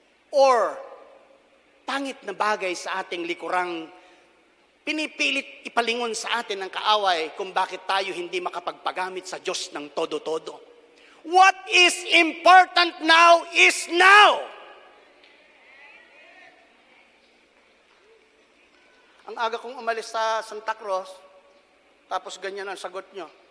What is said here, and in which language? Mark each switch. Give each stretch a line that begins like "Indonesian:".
Filipino: Or pangit na bagay sa ating likurang pinipilit ipalingon sa atin ng kaaway kung bakit tayo hindi makapagpagamit sa Diyos ng todo-todo.
English: What is important now is now.
Filipino: Ang aga kong umalis sa Santa Cruz, tapos ganyan ang sagot nyo.